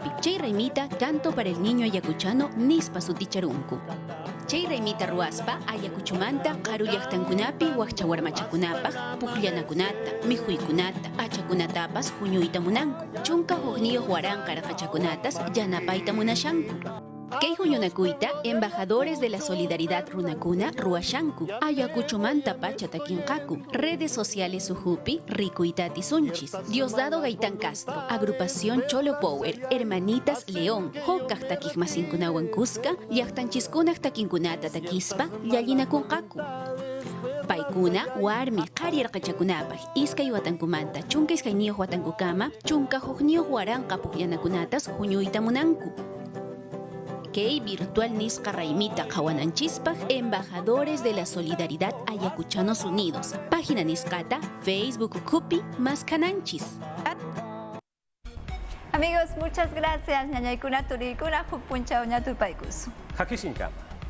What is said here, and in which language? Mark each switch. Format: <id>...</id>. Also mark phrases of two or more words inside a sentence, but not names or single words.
<qu>Chay raymita Canto para el Niño Ayacuchano nispa suticharunku. Chay raymita ruaspa Ayacuchumanta qaru llaqtankunapi wakcha warmachakunapaq pukllanakunata, mijuykunata, achakunatapas huñuyta munanku. Chunka huqniyuq waranqa raqachakunatas yanapayta munashanku. Kay huñunakuyta embajadores de la solidaridad runakuna ruashanku. Ayacuchumanta pacha takinqaku.</qu> <es>Redes sociales</es> <qu>suhupi rikuytati sunchis. Diosdado Gaitán Castro, agrupación Cholo Power, Hermanitas León, hokaq takijmasinkunawan kuska, llaqtanchiskunaq takinkunata takispa llallinakunqaku. Paykuna warmi qarirqachakunapaq iskay watankumanta chunka iskayniyuq watankukama chunka huqniyuq waranqa pukllanakunatas huñuyta munanku. Kay virtual nisqa raymita qhawananchispaq embajadores de la solidaridad Ayacuchanos Unidos. Página nisqata Facebook kupi maskananchis.</qu> <es>Amigos, muchas gracias.</es> <qu>Ñañaykuna turiykuna huk punchaw ñatupaykus. Hakisinka.</qu>